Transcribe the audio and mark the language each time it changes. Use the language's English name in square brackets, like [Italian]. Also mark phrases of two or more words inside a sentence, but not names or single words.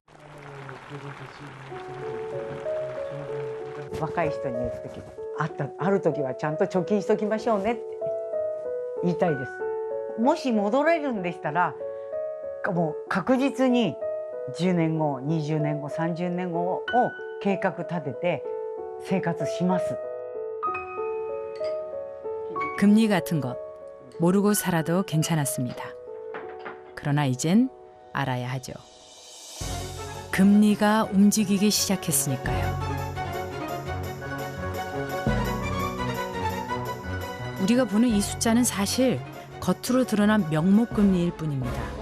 [Japanese] 若い人に言う時ある時はちゃんと貯金しときましょうねって言いたいです。もし戻れるんでしたらもう確実に10年後20年後30年後を計画立てて生活します。 [Korean] 금리 같은 것 모르고 살아도 괜찮았습니다. 그러나 이젠 알아야 하죠. 금리가 움직이기 시작했으니까요. 우리가 보는 이 숫자는 사실 겉으로 드러난 명목금리일 뿐입니다.